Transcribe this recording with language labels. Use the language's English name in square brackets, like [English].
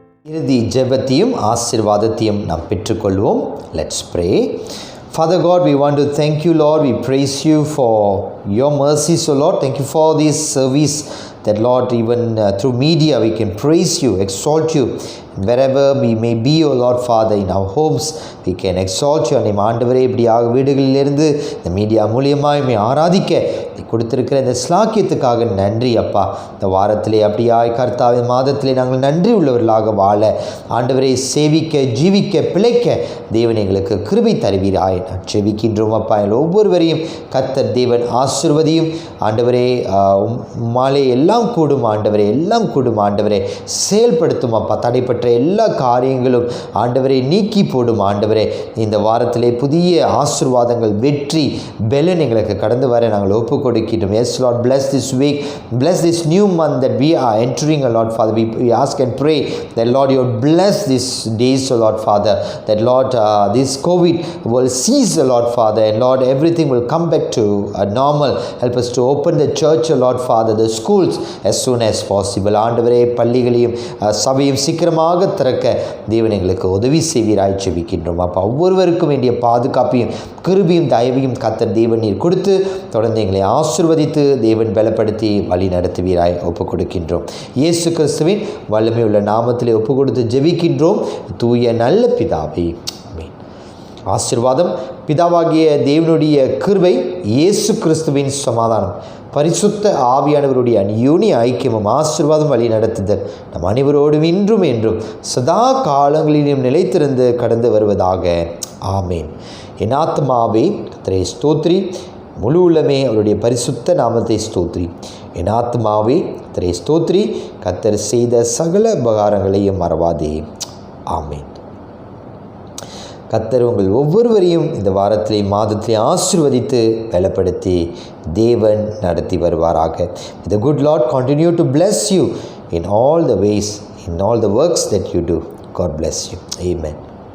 [Tamil] இறுதி ஜெபத்தையும் ஆசீர்வாதத்தையும் நாம் பெற்றுக்கொள்வோம். [English] Let's pray. Father God, we want to thank you, Lord. We praise you for your mercies, O Lord. Thank you for this service that, Lord, even through media we can praise you, exalt you. Wherever we may be, O Lord Father, in our homes, we can exalt your name. [Tamil] ஆண்டவரே, இப்படியாக வீடுகளிலிருந்து இந்த media மூலியமாக ஆராதிக்க கொடுத்திருக்கிற இந்த ஸ்லாக்கியத்துக்காக நன்றி அப்பா. இந்த வாரத்திலே அப்படியாய் கர்த்தாவின் மாதத்திலே நாங்கள் நன்றி உள்ளவர்களாக வாழ, ஆண்டவரை சேவிக்க, ஜீவிக்க, பிழைக்க தேவன் எங்களுக்கு கிருபை தருவீராய் நான் செபிக்கின்றோம் அப்பா. ஒவ்வொருவரையும் கர்த்தர் தேவன் ஆசீர்வதியும். ஆண்டவரே, மாலை எல்லாம் கூடும் ஆண்டவரே, எல்லாம் கூடும் ஆண்டவரே, செயல்படுத்தும் அப்பா. தடைப்பட்ட எல்லா காரியங்களும் ஆண்டவரை நீக்கி போடும் ஆண்டவரே. இந்த வாரத்திலே புதிய ஆசீர்வாதங்கள், வெற்றி, பெலன் எங்களுக்கு கடந்து வர நாங்கள் ஒப்பு கொடுக்கின்றோம். [English] Yes, Lord, bless this week, bless this new month that we are entering, Lord Father. We ask and pray that, Lord, you bless these days, Lord Father, that, Lord, this COVID will cease, Lord Father, and Lord, everything will come back to normal. Help us to open the church, Lord Father, the schools as soon as possible. [Tamil] ஆண்டவரே, பள்ளிகளையும் சபையும் சீக்கிரமாக திறக்க தேவன் எங்களுக்கு உதவி செய்வீராய் ஜெபிக்கின்றோம் அப்பா. ஒவ்வொருவருக்கும் வேண்டிய பாதுகாப்பையும் கிருபையும் தயவையும் கர்த்தர் தேவன் நீர் கொடுத்து தொடர்ந்து எங்களை ஆசீர்வதித்து தேவன் பலப்படுத்தி வழி நடத்துவீராய் ஒப்பு கொடுக்கின்றோம். இயேசு கிறிஸ்துவின் வல்லமை உள்ள நாமத்திலே ஒப்பு கொடுத்து ஜெபிக்கின்றோம் தூய நல்ல பிதாவே, ஆமென். ஆசீர்வாதம், பிதாவாகிய தேவனுடைய கிருபை, இயேசு கிறிஸ்துவின் சமாதானம், பரிசுத்த ஆவியானவருடைய அந்யோன்ய ஐக்கியமும் ஆசீர்வாதம் வழி நடத்துதல் நம் அனைவரோடும் இன்றும் என்றும் சதா காலங்களிலும் நிலைத்திருந்து கடந்து வருவதாக. ஆமேன். என் ஆத்மாவே கர்த்தரை ஸ்தோத்திரி, முழு உள்ளமே அவருடைய பரிசுத்த நாமத்தை ஸ்தோத்திரி. என் ஆத்மாவே கர்த்தரை ஸ்தோத்திரி, கர்த்தர் செய்த சகல உபகாரங்களையும் மறவாதே. ஆமேன். கர்த்தர் உங்கள் ஒவ்வொருவரையும் இந்த வாரத்திலே மாதத்திலே ஆசீர்வதித்து பலப்படுத்தி தேவன் நடத்தி வருவாராக. [English] The good Lord continue to bless you in all the ways, in all the works that you do. God bless you. Amen.